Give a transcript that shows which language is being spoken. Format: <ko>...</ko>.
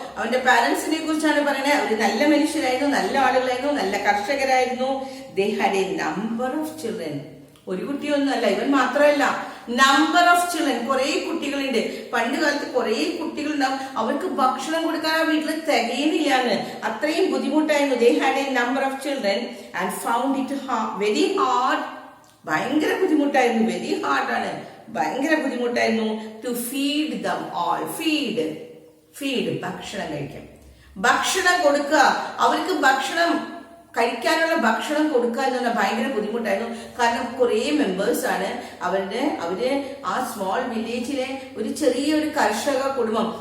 <ml>അവന്റെ പാരന്റ്സിനെ കുറിച്ചാണ് പറയുന്നത്. അവർ നല്ല മനുഷ്യരായിരുന്നു, നല്ല ആളുകളായിരുന്നു, നല്ല കർഷകരായിരുന്നു.</ml> <en>they had a number of children.</en> <ml>ഒരു കുട്ടിയൊന്നുമല്ല, ഇവൻ മാത്രമല്ല,</ml> <en>number of children,</en> <ml>കുറെ കുട്ടികളുണ്ട്. പണ്ട് കാലത്ത് കുറെ കുട്ടികളുണ്ടാവും. അവർക്ക് ഭക്ഷണം കൊടുക്കാൻ ആ വീട്ടിൽ തികയുന്നില്ലാന്ന്, അത്രയും ബുദ്ധിമുട്ടായിരുന്നു.</ml> <en>they had a number of children and found it very hard.</en> <ml>ഭയങ്കര ബുദ്ധിമുട്ടായിരുന്നു. വെരി ഹാർഡ് ആണ്, ഭയങ്കര ബുദ്ധിമുട്ടായിരുന്നു.</ml> <en>to feed them all.</en> <ml>Feed ഭക്ഷണം കഴിക്കാം, ഭക്ഷണം കൊടുക്കുക. അവർക്ക് ഭക്ഷണം കഴിക്കാനുള്ള ഭക്ഷണം കൊടുക്കുക എന്ന് പറഞ്ഞാൽ ഭയങ്കര ബുദ്ധിമുട്ടായിരുന്നു. കാരണം കുറെ മെമ്പേഴ്സ് ആണ്. അവര് ആ സ്മോൾ വില്ലേജിലെ ഒരു ചെറിയൊരു കർഷക കുടുംബം.</ml>